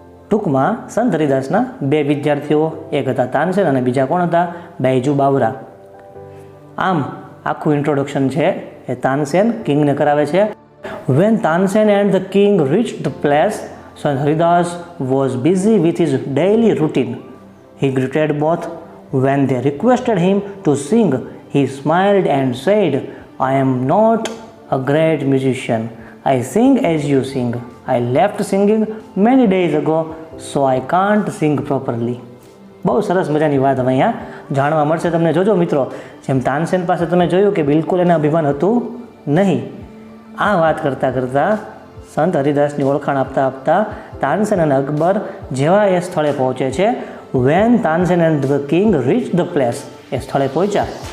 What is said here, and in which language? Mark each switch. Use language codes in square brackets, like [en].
[gu] ટૂંકમાં સંત હરિદાસના બે વિદ્યાર્થીઓ, એક હતા તાનસેન અને બીજા કોણ હતા? બૈજુ બાવરા. આમ આખું ઇન્ટ્રોડક્શન છે એ તાનસેન કિંગને કરાવે છે. [en] When Tansen and the king reach the place, Sant Haridas was busy with his daily routine. He greeted both. When they requested him to sing, he smiled and said, I am not a great musician. I sing as you sing. I left singing many days ago, so I can't sing properly. [gu] બહુ સરસ મજાની વાત હવે અહીંયા જાણવા મળશે તમને. જોજો મિત્રો, જેમ તાનસેન પાસે તમે જોયું કે બિલકુલ એને અભિમાન હતું નહીં. આ વાત કરતાં કરતાં સંત હરિદાસની ઓળખાણ આપતા આપતા તાનસેન અને અકબર જેવા એ સ્થળે પહોંચે છે. [en] when Tansen and the king reach the place, [gu] એ સ્થળે પહોંચ્યા.